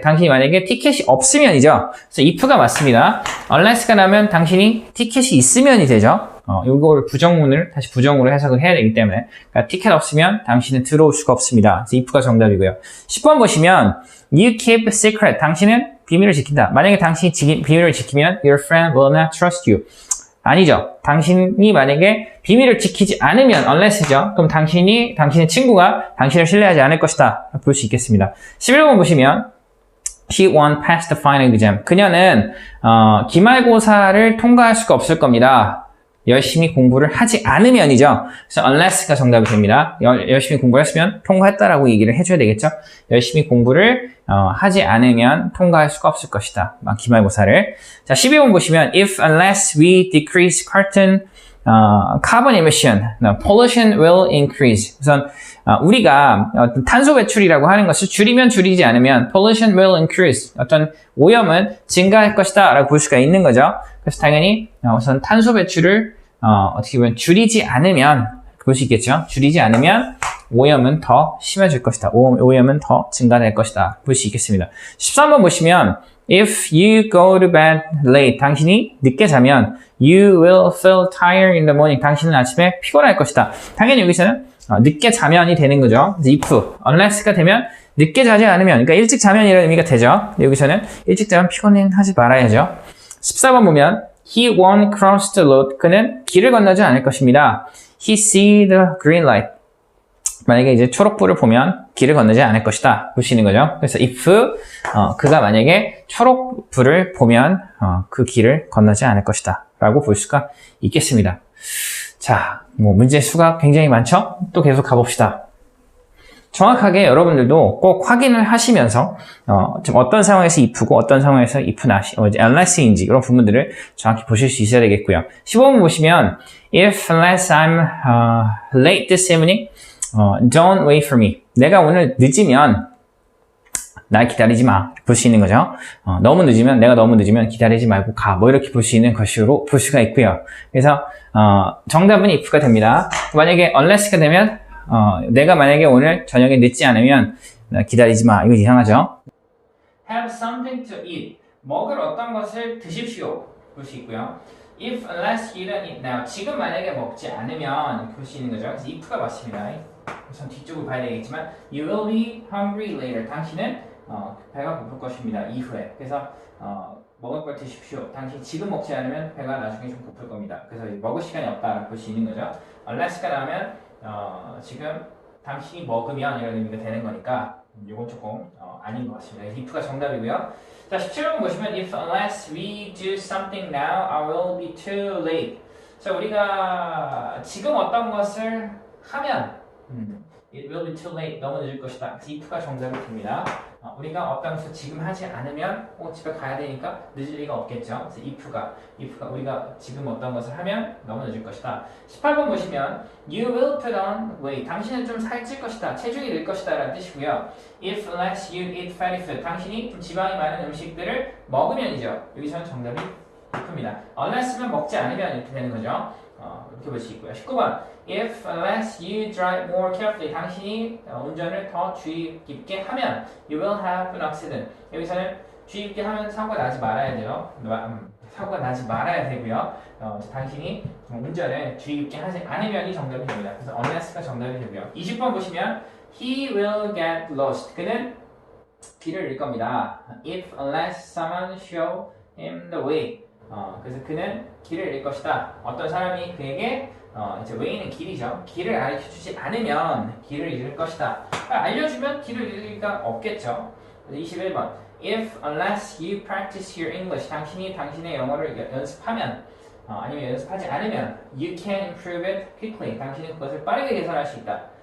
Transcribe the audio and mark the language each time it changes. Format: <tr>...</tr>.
<ko>당신이 만약에 티켓이 없으면이죠. 그래서 if가 맞습니다. unless가 나면 당신이 티켓이 있으면이 되죠. 이거를 다시 부정으로 해석을 해야 되기 때문에. 그러니까 티켓 없으면 당신은 들어올 수가 없습니다. 그래서 if가 정답이고요. 10번 보시면</ko> <en>you keep a secret.</en> <ko>당신은 비밀을 지킨다. 만약에 당신이 비밀을 지키면</ko> <en>your friend will not trust you.</en> <ko>아니죠. 당신이 만약에 비밀을 지키지 않으면 unless죠. 그럼 당신의 친구가 당신을 신뢰하지 않을 것이다. 볼 수 있겠습니다. 11번 보시면</ko> <en>She won't pass the final exam.</en> <ko>그녀는 기말고사를 통과할 수가 없을 겁니다. 열심히 공부를 하지 않으면이죠. 그래서 unless가 정답이 됩니다. 열심히 공부를 했으면 통과했다라고 얘기를 해줘야 되겠죠. 열심히 공부를 하지 않으면 통과할 수가 없을 것이다. 기말고사를. 자, 12번 보시면</ko> <en>if unless we decrease carbon emission, pollution will increase.</en> <ko>우선 우리가 탄소 배출이라고 하는 것을 줄이지 않으면</ko> <en>pollution will increase.</en> <ko>어떤 오염은 증가할 것이다 라고 볼 수가 있는 거죠. 그래서 당연히 우선 탄소 배출을 어떻게 보면 줄이지 않으면 볼 수 있겠죠. 줄이지 않으면 오염은 더 심해질 것이다. 오염은 더 증가될 것이다. 볼 수 있겠습니다. 13번 보시면</ko> <en>if you go to bed late,</en> <ko>당신이 늦게 자면</ko> <en>you will feel tired in the morning.</en> <ko>당신은 아침에 피곤할 것이다. 당연히 여기서는 늦게 자면이 되는 거죠. if, unless가 되면 늦게 자지 않으면, 그러니까 일찍 자면이라는 의미가 되죠. 여기서는 일찍 자면 피곤하지 말아야죠. 14번 보면</ko> <en>he won't cross the road.</en> <ko>그는 길을 건너지 않을 것입니다.</ko> <en>He see the green light.</en> <ko>만약에 이제 초록불을 보면 길을 건너지 않을 것이다. 보시는 거죠. 그래서 if 그가 만약에 초록불을 보면 그 길을 건너지 않을 것이다. 라고 볼 수가 있겠습니다. 자, 문제 수가 굉장히 많죠? 또 계속 가봅시다. 정확하게 여러분들도 꼭 확인을 하시면서 좀 어떤 상황에서 if고 어떤 상황에서 unless인지 이런 부분들을 정확히 보실 수 있어야 되겠고요. 15번 보시면</ko> <en>if unless I'm late this evening, don't wait for me.</en> <ko>내가 오늘 늦으면 날 기다리지 마. 볼 수 있는 거죠. 내가 너무 늦으면 기다리지 말고 가. 이렇게 볼 수 있는 것으로 볼 수가 있고요. 그래서 정답은 if가 됩니다. 만약에 unless가 되면 내가 만약에 오늘 저녁에 늦지 않으면 기다리지 마. 이거 이상하죠?</ko> <en>Have something to eat.</en> <ko>먹을 어떤 것을 드십시오. 볼 수 있고요.</ko> <en>If unless you don't eat now.</en> <ko>지금 만약에 먹지 않으면 볼 수 있는 거죠. 그래서 if가 맞습니다. 우선 뒤쪽을 봐야 되겠지만</ko> <en>You will be hungry later.</en> <ko>당신은 배가 고플 것입니다. 이후에. 그래서 먹을 걸 드십시오. 당신 지금 먹지 않으면 배가 나중에 좀 고플 겁니다. 그래서 먹을 시간이 없다라고 볼 수 있는 거죠. unless가 나오면 지금 당신이 먹으면 이런 의미가 되는 거니까 이건 조금 아닌 것 같습니다. if가 정답이고요. 자, 17번 보시면</ko> <en>if unless we do something now, I will be too late.</en> <ko>자, 우리가 지금 어떤 것을 하면</ko> <en>it will be too late.</en> <ko>너무 늦을 것이다. 그래서 if가 정답이 됩니다. 우리가 어떤 것을 지금 하지 않으면 집에 가야 되니까 늦을 리가 없겠죠. 그래서 if가 우리가 지금 어떤 것을 하면 너무 늦을 것이다. 18번 보시면</ko> <en>you will put on weight.</en> <ko>당신은 좀 살찔 것이다. 체중이 늘 것이다 라는 뜻이고요.</ko> <en>if unless you eat fatty food.</en> <ko>당신이 좀 지방이 많은 음식들을 먹으면이죠. 여기서는 정답이 if입니다. unless면 먹지 않으면 이렇게 되는 거죠. 이렇게 볼 수 있고요.</ko> <en>19번 If unless you drive more carefully.</en> <ko>당신이 운전을 더 주의 깊게 하면</ko> <en>You will have an accident.</en> <ko>여기서는 주의 깊게 하면 사고가 나지 말아야 돼요. 사고가 나지 말아야 되고요. 당신이 운전을 주의 깊게 하지 않으면이 정답이 됩니다. 그래서 unless가 정답이 되고요. 20번 보시면</ko> <en>he will get lost.</en> <ko>그는 길을 잃을 겁니다.</ko> <en>If unless someone show him the way.</en> <ko>그래서 그는 길을 잃을 것이다. 어떤 사람이 그에게 이제 way는 길이죠. 길을 알려주지 않으면 길을 잃을 것이다. 알려주면 길을 잃을 리가 없겠죠. 21번</ko> <en>If unless you practice your English</en> <ko>당신이 당신의 영어를 연습하면 아니면 연습하지 않으면</ko> <en>you can improve it quickly</en> <ko>당신이 그것을 빠르게 개선할 수 있다.</ko>